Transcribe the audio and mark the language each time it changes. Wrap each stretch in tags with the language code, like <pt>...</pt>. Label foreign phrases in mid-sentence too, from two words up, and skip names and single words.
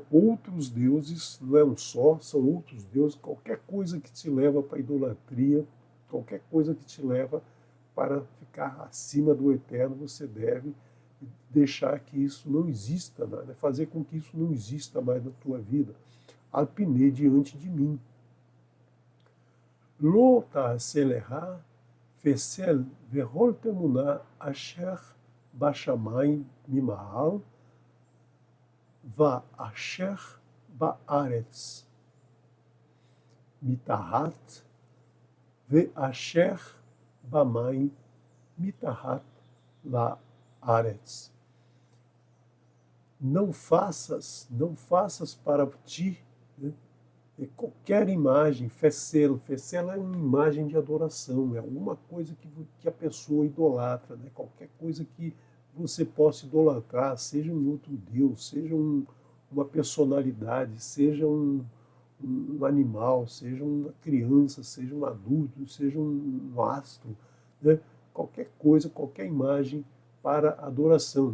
<pt>Outros deuses, não é um só, são outros deuses, qualquer coisa que te leva para a idolatria, qualquer coisa que te leva para ficar acima do Eterno, você deve deixar que isso não exista, né? Fazer com que isso não exista mais na tua vida. Alpinei diante de mim.</pt> <he>לא תעשה לך פסל וכל תמונה אשר בשמים ממעל ואשר בארץ מתחת ואשר במים מתחת לארץ.</he> <pt>Não faças para ti, né, qualquer imagem, fecelo é uma imagem de adoração, é alguma coisa que a pessoa idolatra, né, qualquer coisa que você possa idolatrar, seja um outro Deus, seja uma personalidade, seja um animal, seja uma criança, seja um adulto, seja um astro, né, qualquer coisa, qualquer imagem para adoração.</pt>